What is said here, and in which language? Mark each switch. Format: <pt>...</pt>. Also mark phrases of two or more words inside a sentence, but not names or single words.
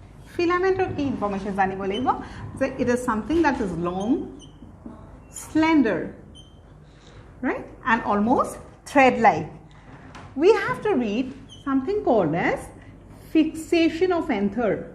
<en>filament or key information</en> <as>জানিব লাগিব যে</as> <en>it is something that is long, slender, right, and almost thread like. We have to read something called as fixation of anther.</en>